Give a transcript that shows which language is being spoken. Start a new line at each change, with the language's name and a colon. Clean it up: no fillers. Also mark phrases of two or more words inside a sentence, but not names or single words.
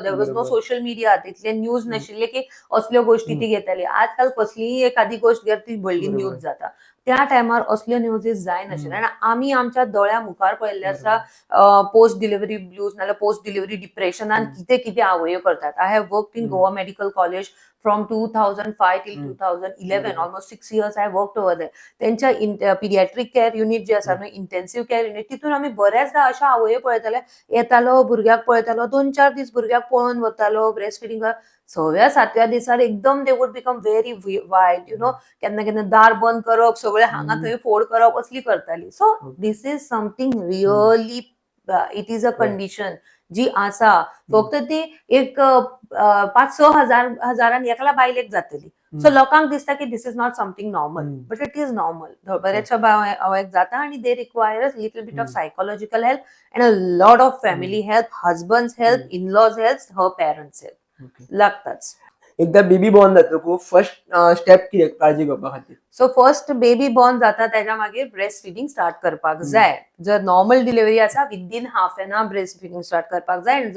English: there was no social media,
Konkani: तितले न्यूज नाशिल्ले की असल्यो गोष्टी ती घेताली. आजकाल कसलीय एखादी गोष्ट घेत ती व्हडली न्यूज जाता. त्या टायमार असल्यो न्यूजीस जायनाशिल्ले. आनी आमी आमच्या दोळ्या मुखार पळयल्ले आसा
English: post delivery blues
Konkani: नाल्यार
English: post delivery
Konkani: डिप्रेशनान कितें कितें आवयो करतात.
English: I have worked in Goa Medical College from 2005 till 2011, almost 6 years I worked over there.
Konkani: त्यांच्या
English: pediatric care unit
Konkani: जे आसा न्हू,
English: intensive care unit,
Konkani: तितून आमी बऱ्याचदा अशा आवयो पळयताले, येतालो भुरग्याक पळयतालो, 2-4 दीस भुरग्याक पळोवन वतालो
English: breast feeding.
Konkani: 6व्या-7व्या दिसार एकदम
English: they would become very
Konkani: वायट. केन्ना केन्ना दार बंद करप, सगळे हांगा थंय फोड करप, असली करताली.
English: so this is something really, it is a condition
Konkani: जी आसा. फक्त ती एक 5-6 हजारान एकल्या बायलेक जातली.
English: सो
Konkani: लोकांक दिसता की
English: this is not something normal, but it is normal.
Konkani: बऱ्याचशा आवयक जाता आणि
English: they require a little bit of psychological help and a lot of family help, husbands help, in-laws help, her parents help लागताच.
Konkani: एकदा
English: baby born
Konkani: जातकू
English: first step
Konkani: कितें काळजी घेवपा खातीर?
English: so first baby born
Konkani: जाता त्याच्या मागीर
English: breast feeding start
Konkani: करपाक जाय. जर
English: normal delivery
Konkani: आसा
English: within half an hour breast feeding start
Konkani: करपाक जाय.